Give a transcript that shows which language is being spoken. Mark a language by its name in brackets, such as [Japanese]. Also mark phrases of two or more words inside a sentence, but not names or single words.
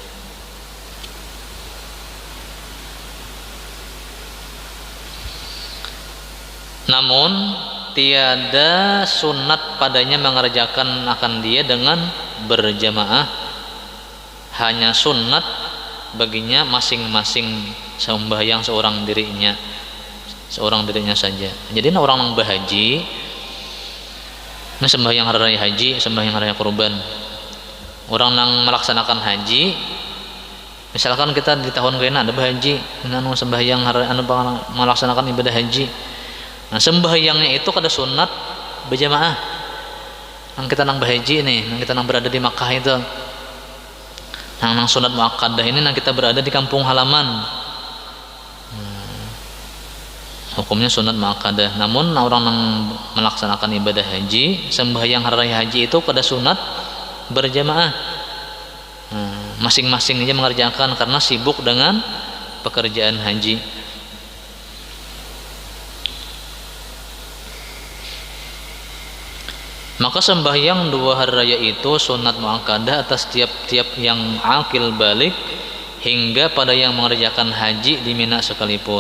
[Malay] Namun tiada sunat padanya mengerjakan akan dia dengan berjamaah, hanya sunat baginya masing-masing sembahyang seorang dirinya saja. [Indonesian] Jadi orang yang berhaji sembahyang hari raya haji, sembahyang hari raya kurban. Orang yang melaksanakan haji, misalkan kita di tahun kena ada berhaji, sembahyang melaksanakan ibadah haji. [Banjar] Nah, sembahyangnya itu kada sunat berjamaah. Nang kita nang berhaji nih, nang kita nang berada di Makkah itu. Nang sunat muakkadah ini nang kita berada di kampung halaman. [Indonesian] Hukumnya sunat muakkadah. Namun orang yang melaksanakan ibadah haji, sembahyang hari raya haji itu kada sunat berjamaah. Masing-masing aja mengerjakan karena sibuk dengan pekerjaan haji. [Malay] Maka sembahyang 2 hari raya itu sunat muakkadah atas tiap-tiap yang akil balik hingga pada yang mengerjakan haji di Mina sekalipun.